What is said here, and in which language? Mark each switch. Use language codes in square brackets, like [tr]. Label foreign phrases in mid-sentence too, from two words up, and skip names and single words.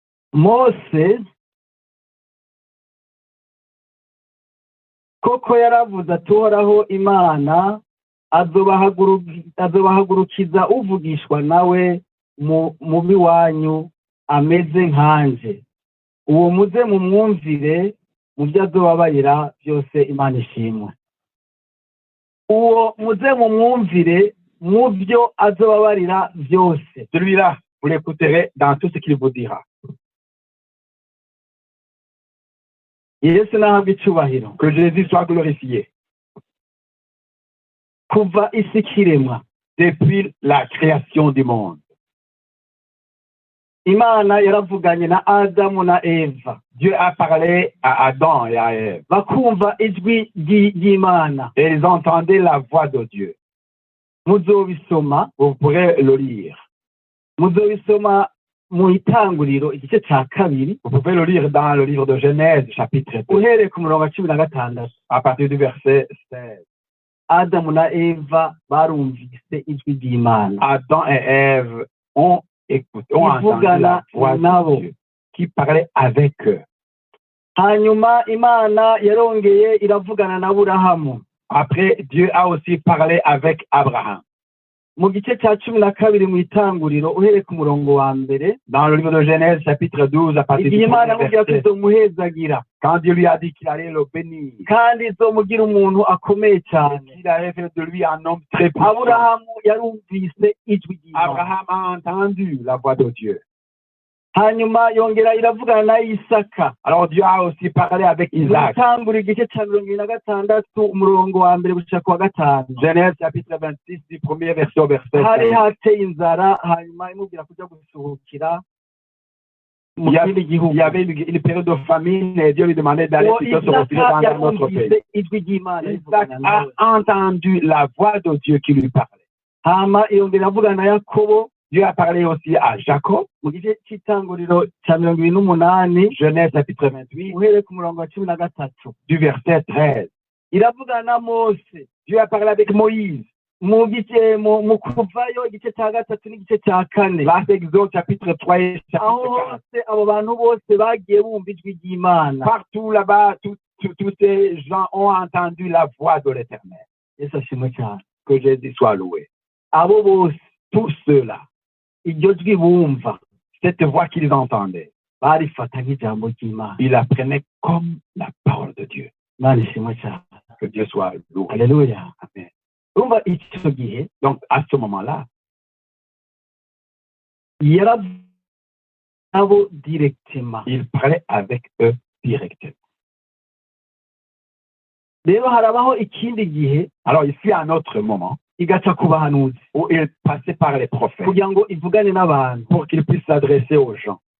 [rn] Mose koko yaravuze atoraho Imana azobahagurukiza uvugishwa nawe mu biwanyu ameze nkanje, uwo muze mu mwumvire mu byo azobabarira byose. Imana ishimwe. Uwo muze mu mwumvire mu byo azobabarira byose. [fr] Celui-là, vous l'écouterez dans tout ce qu'il vous dira. [rn] Yesu nahabwe icubahiro. [fr] Que Jésus soit glorifié. [rn] Kuva isi kiremwa, [fr] depuis la création du monde, [rn] Imana yaravuganye na Adamu na Eva. [fr] Dieu a parlé à Adam et à Ève. [rn] Bakumva ijwi ry'Imana. [fr] Et ils entendaient la voix de Dieu. [rn] Muzobisoma, [fr] vous pourrez le lire. [rn] Muzobisoma mu Itanguriro igice ca kabiri. [fr] Vous pouvez le lire dans le livre de Genèse, chapitre 2. [rn] Uhereye ku murongo wa 16. [fr] À partir du verset 16. [rn] Adamu na Eva barumvise ijwi ry'Imana. [fr] Adam et Ève ont entendu la voix de Dieu qui parlait avec eux. [rn] Hanyuma Imana yarongeye iravugana na Aburahamu. [fr] Après, Dieu a aussi parlé avec Abraham. [rn] Mu gice ca 12 mu Itanguriro uhereye ku murongo wa mbere. [fr] Dans le livre de Genèse, chapitre 12, à partir du verset. Quand Dieu lui a dit qu'il allait le bénir, [rn] kandi izomugira umuntu akomeye cyane, [fr] il a fait de lui un homme très puissant. [rn] Aburahamu yarumvise ijwi ry'Imana. [fr] Abraham a entendu la voix de Dieu. [rn] Hanyuma yongera iravugana na Isaka. [fr] Alors Dieu a aussi parlé avec Isaac. [rn] Itangura igice ca 26 umurongo wa mbere gushika ku wa 5. [fr] Genèse chapitre 26 du premier verset au verset 5. [rn] Hari hateye inzara, hanyuma imubwira kuja gusuhukira. [fr] Il y avait une période de famine et Dieu lui demandait d'aller plutôt se retirer dans un autre pays. Isaac a entendu la voix de Dieu qui lui parlait. [rn] Hama yongera avugana na Yakobo. [fr] Dieu a parlé aussi à Jacob. [rn] Mu gice cy'Itanguriro ca 28, [fr] Genèse chapitre 28, [rn] uhereye ku murongo wa 13. [fr] du verset 13. [rn] Iravugana na Mose. [fr] Dieu a parlé avec Moïse. [rn] Mu Kuvayo igice ca 3 n'igice ca 4. [fr] Là, c'est Exode chapitre 3 et chapitre 4. [rn] Abo bantu bose bagiye bumva ijwi ry'Imana. [fr] Partout là-bas, tous ces gens ont entendu la voix de l'Éternel. [rn] Yesu ashimwe cyane. [fr] Que Jésus soit loué. [rn] Abo bose, [fr] tous ceux-là, [rn] iryo jwi bumva, [fr] cette voix qu'ils entendaient, [rn] barifata nk'ijambo ry'Imana. [fr] ils la prenaient comme la parole de Dieu. [rn] Imana ishimwe cyane. [fr] Que Dieu soit loué. Alléluia. Amen. Donc à ce moment-là, il parlait avec eux directement. Alors ici, à un autre moment, où il passait par les prophètes pour qu'il puisse s'adresser aux gens.